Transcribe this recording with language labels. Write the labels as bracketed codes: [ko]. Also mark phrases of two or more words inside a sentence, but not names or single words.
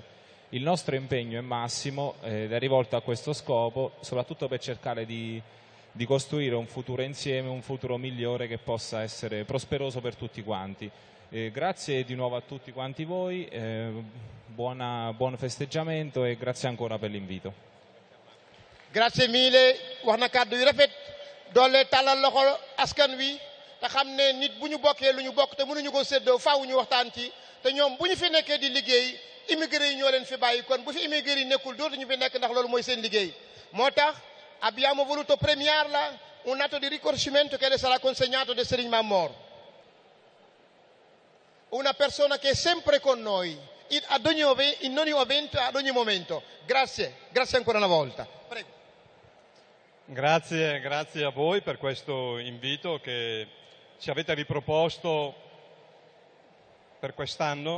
[it] Il nostro impegno è massimo ed è rivolto a questo scopo, soprattutto per cercare di costruire un futuro insieme, un futuro migliore che possa essere prosperoso per tutti quanti. Grazie di nuovo a tutti quanti voi, buon festeggiamento e grazie ancora per l'invito. Grazie mille, [wo] wax na kàddu yu rafet doole tàllal loxo askan wi te xam ne nit bu ñu bokkee lu ñu bokk te mënuñu ko séddoo faaw ñu waxtaan ci te ñoom bu ñu fi nekkee di liggéey immigré yi ñoo leen fi bàyyi kon bu fi immigré yi nekkul dootuñu fi nekk ndax loolu mooy seen liggéey moo tax [it] abbiamo voluto premiarla un atto di riconoscimento che le sarà consegnato da Serigne Mamor, una persona che è sempre con noi in ogni evento, ad ogni momento. Grazie ancora una volta. Prego. Grazie a voi per questo invito che ci avete riproposto per quest'anno.